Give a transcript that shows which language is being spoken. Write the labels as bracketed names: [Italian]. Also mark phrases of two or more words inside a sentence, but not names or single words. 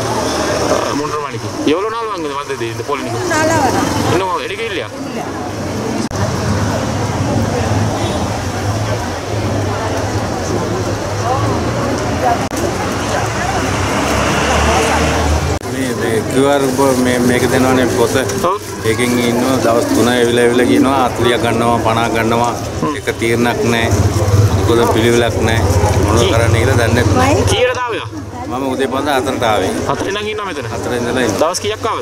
[Tamil] 3:30 மணிக்கு. எவ்வளோ நாள் வந்தது இந்த போலிங்? 3 நாளாக வரோம். இன்னும் எடுக்க இல்லையா? [Sinhala] QR මේක දෙනවනේ පොත. ඒකෙන් ඉන්නවා දවස් 3 ඇවිල්ලා කියනවා 40ක් ගන්නවා 50ක් ගන්නවා. ඒක තීරණයක් නැහැ. මොකද පිළිවෙලක් නැහැ. මොනවද කරන්නේ කියලා දන්නේ නැහැ. කීයටද ආවේ? මම උදේ පන්දා 4ට ආවේ. 4 ඉඳන් ඉන්නවා මෙතන. 4 ඉඳලා ඉන්න. දවස් කීයක් ආවද?